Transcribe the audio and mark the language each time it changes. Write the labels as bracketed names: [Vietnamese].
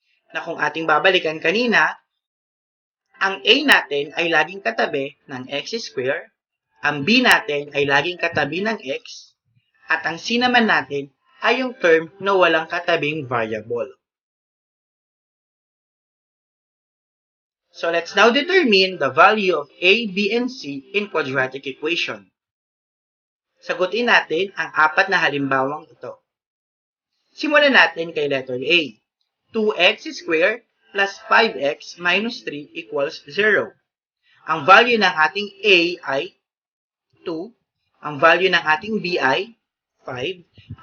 [Filipino] Na kung ating babalikan kanina, ang a natin ay laging katabi ng x squared, ang b natin ay laging katabi ng x, at ang c naman natin ay yung term na walang katabing variable. [English] So let's now determine the value of a, b, and c in quadratic equation. [Filipino] Sagutin natin ang apat na halimbawang ito. Simulan natin kay letter A. [English] 2x squared plus 5x minus 3 equals 0. [Filipino] Ang value ng ating a ay 2. Ang value ng ating b ay 5.